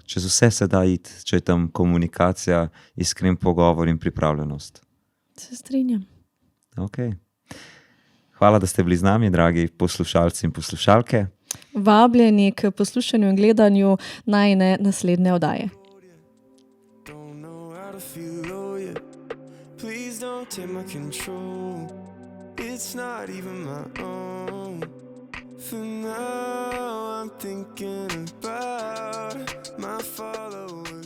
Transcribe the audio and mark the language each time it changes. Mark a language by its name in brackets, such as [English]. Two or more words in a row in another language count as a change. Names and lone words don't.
[Slovenian] Čez vse se da iti, če je tam komunikacija, iskren pogovor in pripravljenost. Se strinjam. Ok. Hvala, da ste bili z nami, dragi poslušalci in poslušalke. Vabljeni k poslušanju in gledanju najine naslednje oddaje. [English] Please don't take my control. It's not even my own. For now I'm thinking about my follow